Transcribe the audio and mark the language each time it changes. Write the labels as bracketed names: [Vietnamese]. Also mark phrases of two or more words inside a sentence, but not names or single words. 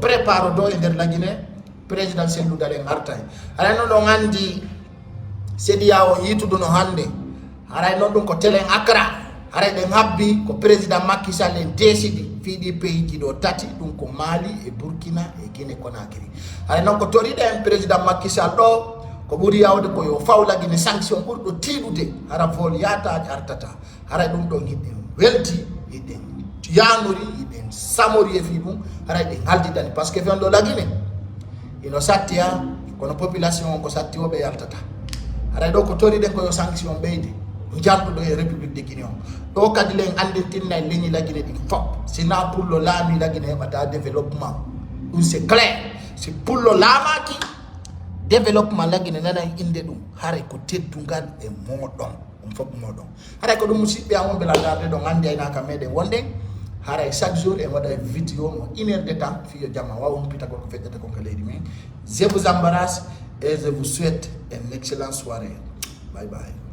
[Fula] prépare do e nder la Guinée président Cellou Dalein artay haray non ɗon andi CEDEAO yituduno hande haray non ɗum ko télé Accra haray ɗen habbi ko président Macky Sall en décidi fiiɗi pays ji ɗo tati ɗum ko Mali e Burkina e Guinée Conakry haray non ko toriɗen président Macky Sall ɗo ko ɓuri yawde ko yo fawla Guinée sanction ɓurɗo tiiɗude hara vol yataji artata haray ɗum ɗon hiɗen welti hiɗen yanori hiɗen samori e fi ɗum haray ɗen haldidani [French] par ce que [Fula] fen ɗo la Guinée ino satti ha kono population on ko satti o ɓe yaltata haray ɗo ko toriɗen ko yo sanction ɓeyde janduɗo e [French] république de [Fula] Guinée on ɗo kadi len andintinna e leñi la Guinée ɗin fop sina pullo laami la Guinée heɓata développement ɗum [French] c'est clair [Fula] si pullo laamaki développement la Guinée nana inde ɗum haray ko teddugal e moɗon ɗum fof moɗon haray ko ɗum musidɓe am wonɓe landarde ɗon andi aynaka meɗen wonde haray [French] chaque jour [Fula] en waɗa vidéo mo 1 [French] heure de temps [Fula] fiyo jamma wawa humpitagol ko feƴƴata kon ko leydi men [French] je vous embarrasse et je vous souhaite une excellente soirée bye bye.